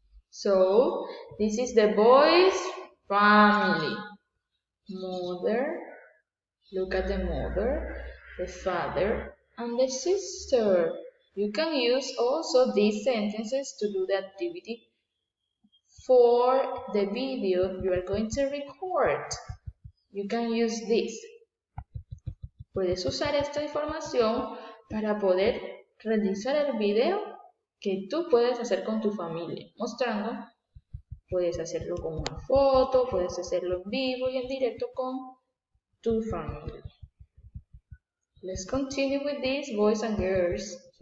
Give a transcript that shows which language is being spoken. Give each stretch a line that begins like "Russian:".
English: So, this is the boy's family. Mother. Look at the mother, the father, and the sister. You can use also these sentences to do the activity for the video you are going to record. You can use this.
Spanish: Puedes usar esta información para poder realizar el video que tú puedes hacer con tu familia, mostrando. Puedes hacerlo con una foto, puedes hacerlo en vivo y en directo con tu familia.
English: Let's continue with this, boys and girls.